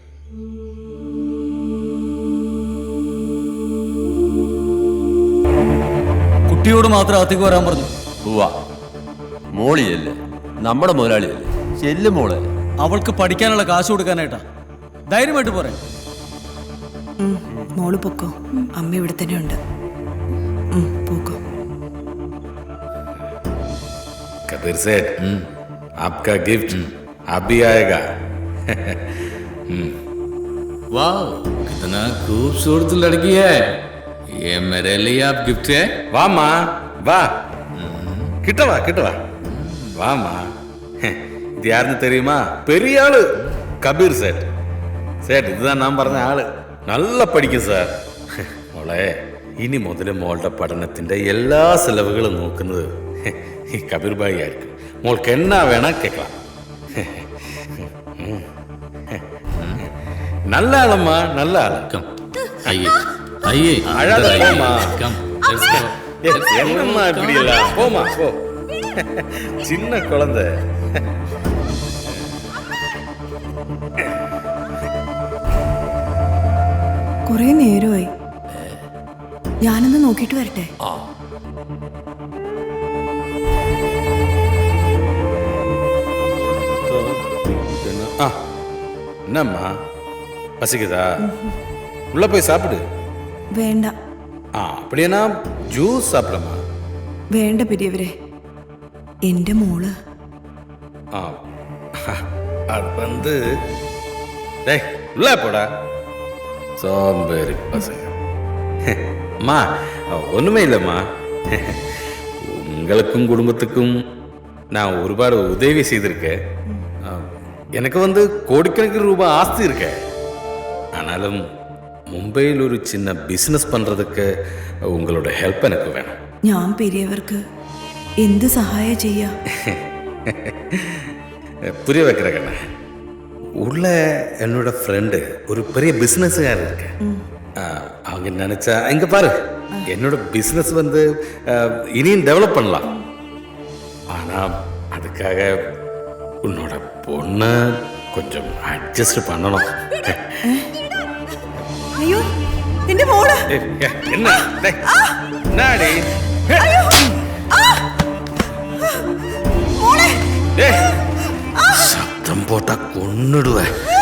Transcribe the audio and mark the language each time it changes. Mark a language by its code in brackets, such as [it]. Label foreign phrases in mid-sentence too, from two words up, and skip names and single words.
[ml] കുട്ടിയോട് മാത്രം അകത്തേക്ക് വരാൻ പറഞ്ഞു. മോളിയല്ലേ, നമ്മുടെ മുതലാളിയല്ലേ, ചെല്ലു മോളെ. അവൾക്ക് പഠിക്കാനുള്ള കാശ് കൊടുക്കാനായിട്ടാ. ധൈര്യമായിട്ട് പറയാം. മോള് പൊക്കോ, അമ്മ ഇവിടെ തന്നെ ഉണ്ട്. പോക്കോ. [hi] कबीर सेठ, आपका गिफ्ट अभी आएगा. वाह, कितना खूबसूरत लड़की है. ये मेरे लिए आप गिफ्ट है. वाह माँ, वाह. [ml] കിട്ടവാ കിട്ടവാ, വാ മാ. [ta] ഇത് யாருன்னு தெரியுமா? பெரிய ஆளு, கபீர் சேட். [ml] சேட், [ta] இதுதான் நான் [ml] പറഞ്ഞ ആള്. നല്ല പഠിക്കും സാർ. മോളെ, ഇനി മുതൽ മോളുടെ പഠനത്തിന്റെ എല്ലാ ചെലവുകളും നോക്കുന്നത് കബീർ ഭായി ആയിരിക്കും. മോൾക്ക് എന്നാ വേണ കേൾക്കാം. [ta] நல்ல ஆளம்மா, நல்ல ஆள். அழாதம்மா. என்னம்மா இப்படி இல்ல, போமா போ. சின்ன குழந்தை. [ml] കുറെ നേരമായി. ഞാനൊന്ന് നോക്കിയിട്ട് വരട്ടെ. [ta] என்னம்மா பசிக்குதா? உள்ள போய் சாப்பிடு. [ml] വേണ്ട. [ta] அப்படின்னா ஜூஸ் சாப்பிடமா? [ml] വേണ്ട പെരിയവരെ, എന്റെ മോള്. [ta] அது வந்து டேய் உள்ள போடா சோம்பேறி பசங்க. அம்மா ஒன்றுமே இல்லைம்மா, உங்களுக்கும் குடும்பத்துக்கும் நான் ஒருபாடு உதவி செய்திருக்கேன். எனக்கு வந்து கோடிக்கணக்கில் ரூபாய் ஆஸ்தி இருக்கு. ஆனாலும் மும்பையில் ஒரு சின்ன பிஸ்னஸ் பண்ணுறதுக்கு உங்களோட ஹெல்ப் எனக்கு வேணும். [ml] ഞാൻ പെരിയവർക്ക് എന്ത് സഹായം ചെയ്യാ? [ta] புரிய வைக்கிறேன். உள்ள என்னோட ஃப்ரெண்டு ஒரு பெரிய பிஸ்னஸ்காரர் இருக்கு. அவங்க நினைச்சா இங்க பாரு, என்னோட பிஸ்னஸ் வந்து இனியும் டெவலப் பண்ணலாம். ஆனா அதுக்காக உன்னோட பொண்ணை கொஞ்சம் அட்ஜஸ்ட் பண்ணணும். [ml] അയ്യോ, എന്റെ മോള്. [ta] என்ன நாடி சத்தம் போட்டா கொன்னுடுவேன்.